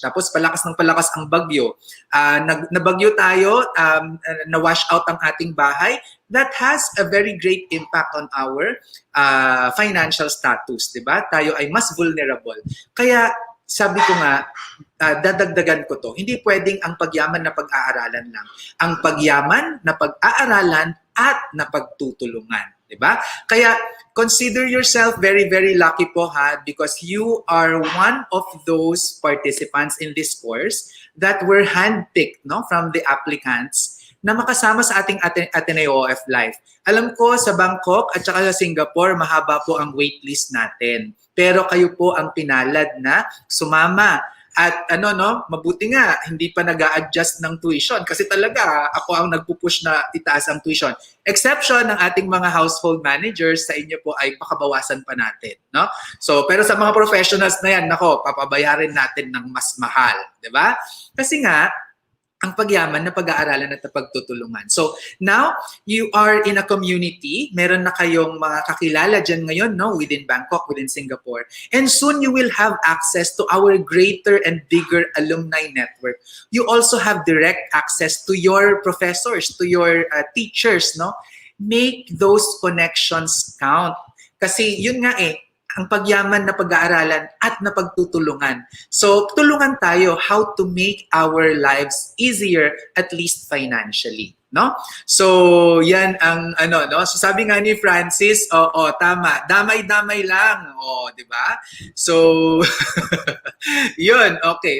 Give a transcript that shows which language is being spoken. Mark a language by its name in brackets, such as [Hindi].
[Filipino] Tapos palakas ng palakas ang bagyo. Nabagyo tayo, na-wash out ang ating bahay. [English] That has a very great impact on our financial status, 'di ba? [Filipino] Tayo ay mas vulnerable. Kaya sabi ko nga, dadagdagan ko to. Hindi pwedeng ang pagyaman na pag-aaralan lang. Ang pagyaman na pag-aaralan at napagtutulungan. Diba? [English] Kaya consider yourself very, very lucky po ha, because you are one of those participants in this course that were handpicked from the applicants [Filipino] na makasama sa ating [English] Ateneo of-LIFE. [Filipino] Alam ko sa Bangkok at saka sa Singapore, mahaba po ang waitlist natin. Pero kayo po ang pinalad na sumama. At mabuti nga, hindi pa nag-a-adjust ng tuition. Kasi talaga, ako ang nagpupush na itaas ang tuition. Exception ng ating mga household managers, sa inyo po ay pakabawasan pa natin. No? So, pero sa mga professionals na yan, papabayarin natin ng mas mahal. Diba? Kasi nga, ang pagyaman na pag-aaralan at pagtutulungan. [English] So, now, you are in a community. [Filipino] Meron na kayong mga kakilala dyan ngayon, within Bangkok, within Singapore. [English] And soon, you will have access to our greater and bigger alumni network. You also have direct access to your professors, to your teachers, Make those connections count. [Filipino] Kasi yun nga ang pagyaman na pag-aaralan at na pagtutulungan. [English] So, [Filipino] tulungan tayo [English] how to make our lives easier, at least financially. [Filipino] No? So, yan ang So, sabi nga ni Francis, tama, damay-damay lang. Di ba? So, yun, okay.